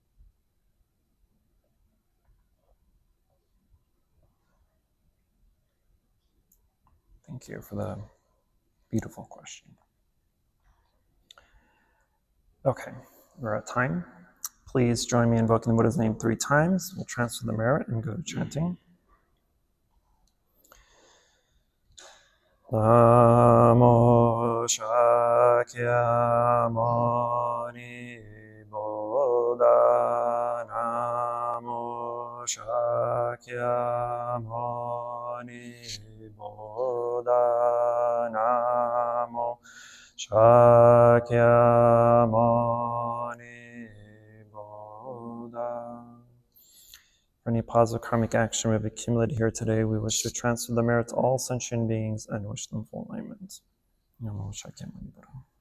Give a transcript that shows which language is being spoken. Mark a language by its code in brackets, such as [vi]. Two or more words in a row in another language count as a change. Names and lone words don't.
[en] Thank you for the beautiful question. Okay, we're at time. Please join me in invoking the Buddha's name 3 times. We'll transfer the merit and go to chanting. [pi] Namo Shakyamuni Buddha. Namo Shakyamuni Buddha. Namo Shakyamuni Buddha. [en] For any positive karmic action we have accumulated here today, we wish to transfer the merit to all sentient beings and wish them full enlightenment. [pi] Namo Shakyamuni Buddha.